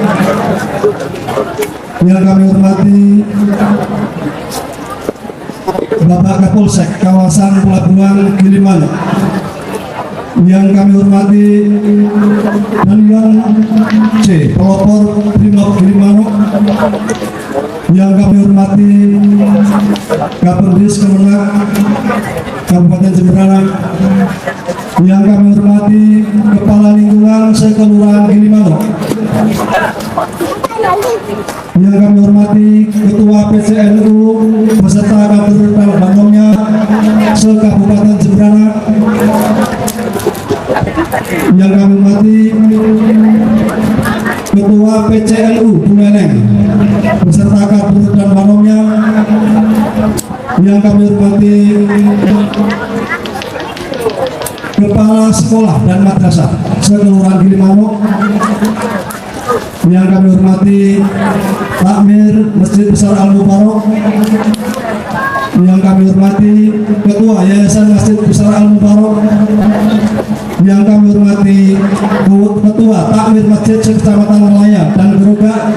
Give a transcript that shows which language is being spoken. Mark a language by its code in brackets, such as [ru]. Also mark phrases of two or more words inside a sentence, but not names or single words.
[id] yang kami hormati Bapak Kapolsek Kawasan Pelabuhan Gilimanuk, yang kami hormati Danwang C Pelopor Brimob Gilimanuk, yang kami hormati Kapolres Kemenang Kabupaten Jembrana, yang kami hormati Kepala Lingkungan Sekelurahan Gilimanuk, yang kami hormati Ketua PCNU beserta kader dan bandongnya se-Kabupaten Jembrana, yang kami hormati Ketua PCNU Buleleng beserta kader dan bandongnya, yang kami hormati Kepala Sekolah dan Madrasah Sekelurahan Gilimanuk, yang kami hormati Takmir Masjid Besar Al-Mubarok, yang kami hormati Ketua Yayasan Masjid Besar Al-Mubarok, yang kami hormati Ketua Takmir Masjid Kecamatan Melaya dan Gerogak,